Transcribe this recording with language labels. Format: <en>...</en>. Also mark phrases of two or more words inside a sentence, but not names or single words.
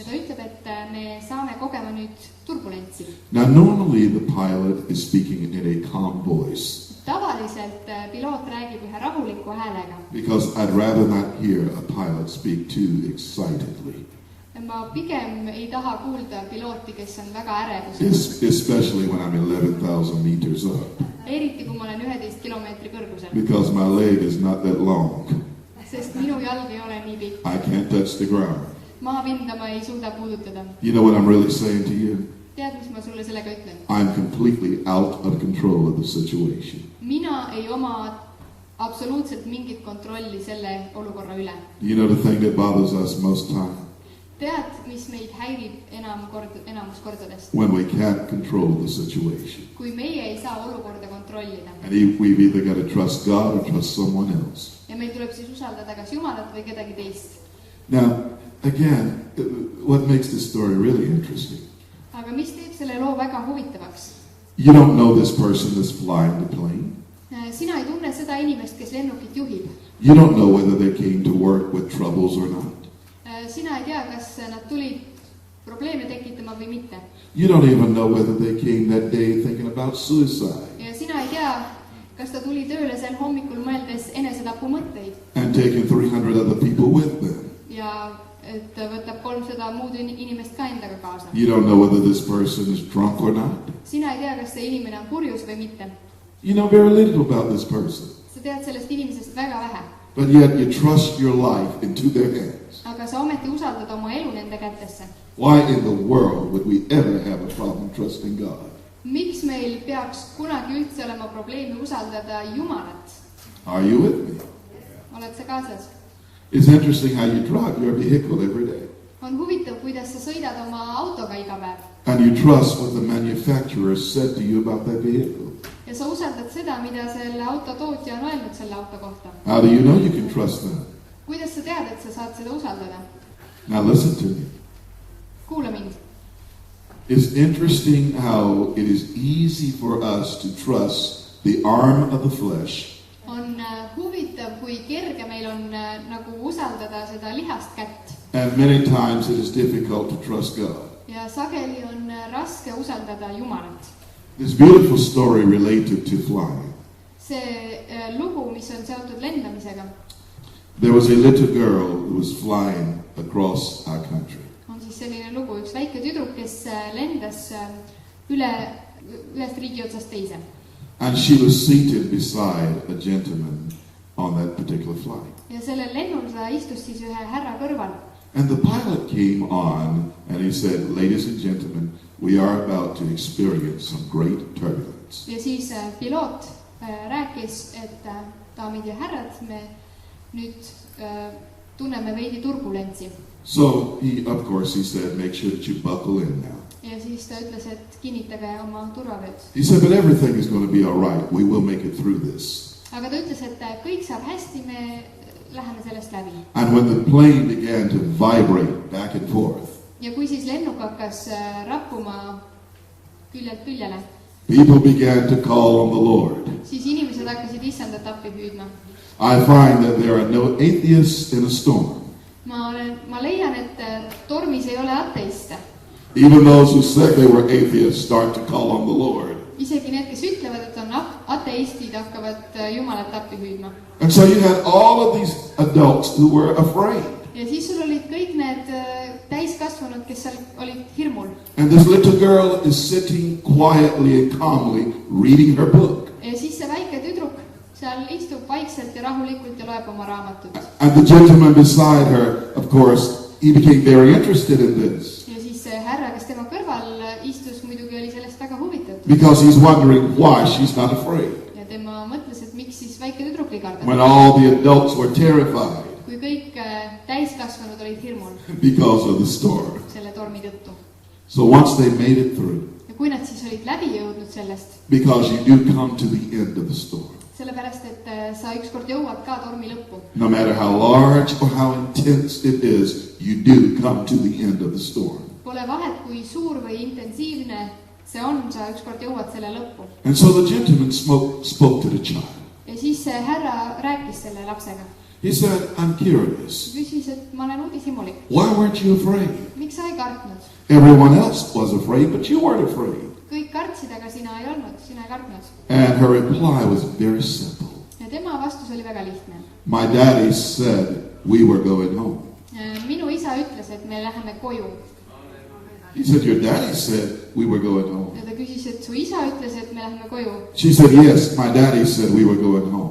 <et>Ja ta ütleb, et me saame kogema nüüd turbulentsi.</et> <en>Now, normally the pilot is speaking in a calm voice.</en> <et>Tavaliselt piloot räägib ühe rahuliku häälega.</et> <en>Because I'd rather not hear a pilot speak too excitedly.</en> <et>Ma pigem ei taha kuulda pilooti, kes on väga ärevus.</et> <en>Especially when I'm 11,000 meters up.</en> <et>Eriti kui ma olen 11 kilomeetri kõrgusel.</et> <en>Because my leg is not that long.</en> <et>Sest minu jalg ei ole nii pikk.</et> <en>I can't touch the ground.</en> <et>Maapinda ma ei suuda puudutada.</et> <en>You know what I'm really saying to you?</en> <et>Tead, mis ma sulle sellega ütlen?</et> <en>I'm completely out of control of the situation.</en> <et>Mina ei oma absoluutselt mingit kontrolli selle olukorra üle.</et> <en>You know the thing that bothers us most time?</en> <et>Tead, mis meid häirib enamus kordadest?</et> <en>When we can't control the situation.</en> <et>Kui meie ei saa olukorda kontrollida.</et> <en>And we've either got to trust God or trust someone else.</en> <et>Ja meil tuleb siis usaldada kas Jumalat või kedagi teist.</et> <en>Now, again, what makes this story really interesting?</en> <et>Aga mis teeb selle loo väga huvitavaks?</et> <en>You don't know this person that's flying the plane.</en> <et>Sina ei tunne seda inimest, kes lennukit juhib.</et> <en>You don't know whether they came to work with troubles or not.</en> <et>Sina ei tea, kas nad tulid probleeme tekitama või mitte.</et> <en>You don't even know whether they came that day thinking about suicide.</en> <et>Ja sina ei tea, kas ta tuli tööle sel hommikul mõeldes enesetapu mõtteid.</et> <en>And taking 300 other people with them.</en> <et>Ja et võtab 300 muud inimest ka endaga kaasa.</et> <en>You don't know whether this person is drunk or not.</en> <et>Sina ei tea, kas see inimene on purjus või mitte.</et> <en>You know very little about this person.</en> <et>Sa tead sellest inimesest väga vähe.</et> <en>But yet you trust your life into their hands.</en> <et>Aga sa ometi usaldad oma elu nende kätesse.</et> <en>Why in the world would we ever have a problem trusting God?</en> <et>Miks meil peaks kunagi üldse olema probleemi usaldada Jumalat?</et> <en>Are you with me?</en> <et>Oled sa kaasas?</et> <en>It's interesting how you drive your vehicle every day.</en> <et>On huvitav, kuidas sa sõidad oma autoga iga päev.</et> <en>And you trust what the manufacturer said to you about that vehicle.</en> <et>Ja sa usaldad seda, mida selle auto tootja on öelnud selle auto kohta.</et> <en>How do you know you can trust them?</en> <et>Kuidas sa tead, et sa saad seda usaldada?</et> <en>Now listen to me.</en> <et>Kuula mind.</et> <en>It's interesting how it is easy for us to trust the arm of the flesh.</en> <et>On huvitav, kui kerge meil on nagu usaldada seda lihast kätt.</et> <en>And many times it is difficult to trust God.</en> <et>Ja sageli on raske usaldada Jumalat.</et> <en>This beautiful story related to flying.</en> <et>See lugu, mis on seotud lendamisega.</et> <en>There was a little girl who was flying across our country.</en> <et>On siis selline lugu, üks väike tüdruk, kes lendas ühest riigi otsast teise.</et> <en>And she was seated beside a gentleman on that particular flight.</en> <et>Ja sellel lennul ta istus siis ühe härra kõrval.</et> <en>And the pilot came on and he said, ladies and gentlemen, we are about to experience some great turbulence.</en> <et>Ja siis piloot rääkis, et daamid ja härrad, me nüüd tunneme veidi turbulentsi.</et> <en>So of course he said, make sure that you buckle in now.</en> <et>Ja siis ta ütles, et kinnitage oma turvavööd.</et> <en>He said, but everything is going to be all right. We will make it through this.</en> <et>Aga ta ütles, et kõik saab hästi, me läheme sellest läbi.</et> <en>And when the plane began to vibrate back and forth.</en> <et>Ja kui siis lennuk hakkas rappuma küljelt küljele.</et> <en>People began to call on the Lord.</en> <et>Siis inimesed hakkasid issandat appi hüüdma.</et> <en>I find that there are no atheists in a storm.</en> <et>Ma leian, et tormis ei ole ateiste.</et> <en>Even those who said they were atheists start to call on the Lord.</en> <et>Isegi need, kes ütlevad, et on ateistid, hakkavad Jumalat appi hüüdma.</et> <en>And so you had all of these adults who were afraid.</en> <et>Ja siis sul olid kõik need täiskasvanud, kes seal olid hirmul.</et> <en>And this little girl is sitting quietly and calmly reading her book.</en> <et>Ja siis see väike tüdruk seal istub vaikselt ja rahulikult ja loeb oma raamatut.</et> <en>And the gentleman beside her, of course, he became very interested in this.</en> <et>Ja siis see härra, kes tema kõrval istus, muidugi oli sellest väga huvitatud.</et> <en>Because he's wondering why she's not afraid.</en> <et>Ja tema mõtles, et miks siis väike tüdruk ei karda.</et> <en>When all the adults were terrified.</en> <et>Kui kõik täiskasvanud olid hirmul.</et> <en>Because of the storm.</en> <et>Selle tormi tõttu.</et> <en>So once they made it through.</en> <et>Ja kui nad siis olid läbi jõudnud sellest.</et> <en>Because you do come to the end of the storm.</en> <et>Sellepärast, et sa ükskord jõuad ka tormi lõppu.</et> <en>No matter how large or how intense it is, you do come to the end of the storm.</en> <et>Pole vahet, kui suur või intensiivne see on, sa ükskord jõuad selle lõppu.</et> <en>And so the gentleman spoke to the child.</en> <et>Ja siis see härra rääkis selle lapsega.</et> <en>He said, I'm curious.</en> <et>Küsis, et ma olen uudishimulik.</et> <en>Why weren't you afraid?</en> <et>Miks sa ei kartnud?</et> <en>Everyone else was afraid, but you weren't afraid.</en> <et>Kõik kartsid, aga sina ei olnud, sina ei kartnud.</et> <en>And her reply was very simple.</en> <et>Ja tema vastus oli väga lihtne.</et> <en>My daddy said we were going home.</en> <et>Minu isa ütles, et me läheme koju.</et> <en>He said, your daddy said we were going home.</en> <et>Ja ta küsis, et su isa ütles, et me läheme koju.</et> <en>She said, yes, my daddy said we were going home.</en>